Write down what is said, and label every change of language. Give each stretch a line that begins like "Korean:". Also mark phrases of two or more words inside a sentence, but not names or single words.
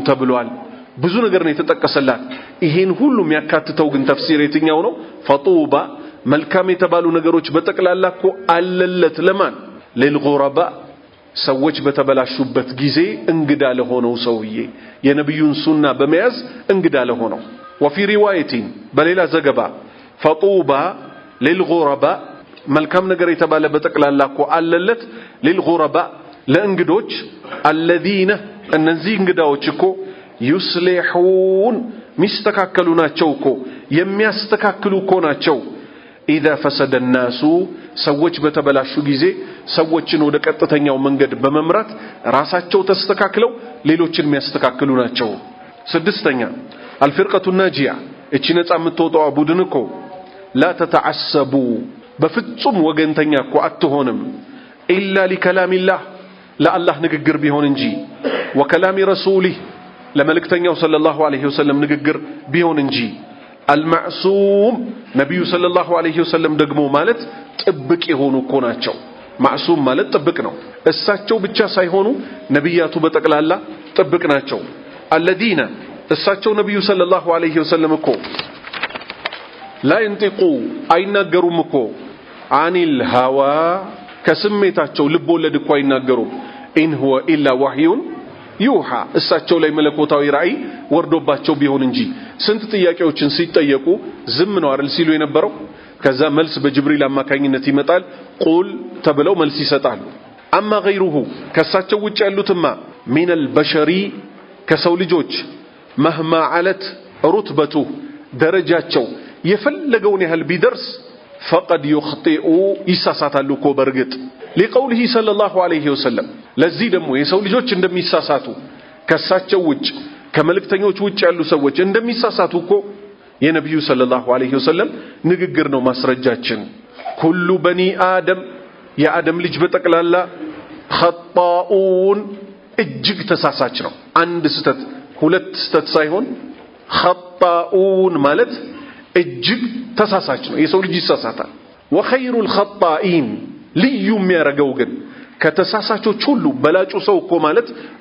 Amharic: ተብሏል ብዙ ነገር ነው የተጠቀሰላት ይሄን ሁሉ የሚያካትተው ግን ተፍሲር የትኛው ነው ፈጡባ መልካም የተባሉ ነገሮች በጠቅላላ እኮ አለለት ለማን ለልጉረባ ሰዎች በተበላሹበት ጊዜ እንግዳ ለሆነው ሰውዬ የነብዩን ሱና በመያዝ እንግዳ ለሆነው
Arabic: وفي روايه
Amharic: በሌላ ዘገባ
Arabic: فطوبى للغرباء
Amharic: መልካም ነገር የተባለ በጠቅላላ እኮ አለለት للغرباء ለእንግዶች الذين እነዚህ እንግዳዎች እኮ يصلحون ሚስተካከሉ ናቸው እኮ የሚያስተካክሉ እኮ ናቸው
Arabic: إذا فسد الناس
Amharic: ሰዎች በተበላሹ ጊዜ ሰዎችን ወደ ቀጥተኛው መንገድ በመምራት ራሳቸው ተስተካክለው ሌሎችን የሚያስተካክሉ ናቸው ስድስተኛ
Arabic: الفرقة الناجية
Amharic: እቺ ነፃ የምትወጣው ቡድን እኮ
Arabic: لا تتعصبوا
Amharic: በፍጹም ወገንተኛ እኮ አትሆንም
Arabic: إلا لكلام الله
Amharic: ለአላህ ንግግር ቢሆን እንጂ
Arabic: وكلام رسوله
Amharic: ለመልእክተኛው
Arabic: صلى الله عليه وسلم
Amharic: ንግግር ቢሆን እንጂ المعصوم ነብዩ
Arabic: صلى الله عليه وسلم
Amharic: ደግሞ ማለት ጥብቅ የሆኑ እኮ ናቸው ማዕሱም ማለት ጥብቅ ነው እሳቸው ብቻ ሳይሆኑ ነብያቱ በጠቅላላ ጥብቅ ናቸው الذين እሳቸው ነብዩ
Arabic: صلى الله عليه وسلم
Amharic: እኮ
Arabic: لا ينطقوا
Amharic: አይናገሩም እኮ
Arabic: عن الهوى
Amharic: ከስሜታቸው ልብ ወለድ እኮ አይናገሩም
Arabic: إن هو إلا وحي يوحى
Amharic: እሳቸው ላይ መለኮታዊ ራእይ ወርዶባቸው ቢሆን እንጂ ስንት ጥያቄዎችን ሲጠየቁ ዝም ነው አይደል ሲሉ የነበረው ከዛ መልስ በጅብሪል አማካኝነት ይመጣል ቁል ተብለው መልስ ይሰጣሉ አማ غيره ከሳቸው ውጭ ያሉትማ
Arabic: من البشر
Amharic: ከሰው ልጆች
Arabic: مهما علت رتبته
Amharic: درجاتቸው የፈለገውን ያህል ቢደርስ
Arabic: فقد يخطئ
Amharic: ይሳሳታሉ እኮ በርግጥ
Arabic: لقوله صلى الله عليه وسلم
Amharic: ለዚህ ደግሞ የሰው ልጆች እንደሚሳሳቱ ከሳቸው ውጭ ከመልእክተኞች ውጭ ያሉ ሰዎች እንደሚሳሳቱ እኮ የነብዩ
Arabic: صلى الله عليه وسلم
Amharic: ንግግር ነው ማስረጃችን
Arabic: كل بني آدم
Amharic: የአደም ልጅ በጠቅላላ ኸጣኡን እጅግ ተሳሳች ነው አንድ ስተት ሁለት ስተት ሳይሆን ኸጣኡን ማለት እጅግ ተሳሳች ነው የሰው ልጅ ይሳሳታል
Arabic: وخير الخطائين
Amharic: ልዩ የሚያረጋው ግን ከተሳሳቾች ሁሉ በላጩ ሰው እኮ ማለት